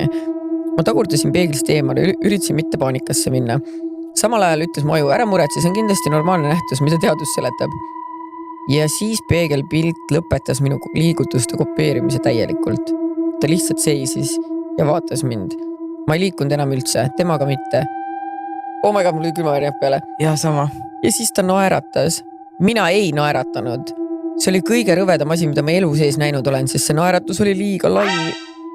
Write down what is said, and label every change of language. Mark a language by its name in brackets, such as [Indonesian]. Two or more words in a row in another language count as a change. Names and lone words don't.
[Estonian] Ma tagurdasin peeglist eemale, üritasin mitte paanikasse minna. Samal ajal ütles mu aju, ära muretse, see on kindlasti normaalne nähtus, mida teadus seletab. Ja siis peegelpilt lõpetas minu liigutuste kopeerimise täielikult. Ta lihtsalt seisis ja vaatas mind. Ma ei liikunud enam üldse, temaga mitte. [English] Oh my god, [Estonian] mul oli külmavärinad peale. Ja sama. Ja siis ta naeratas. Mina ei naeratanud. See oli kõige rõvedam asi, mida ma elu sees näinud olen, sest see naeratus oli liiga lai.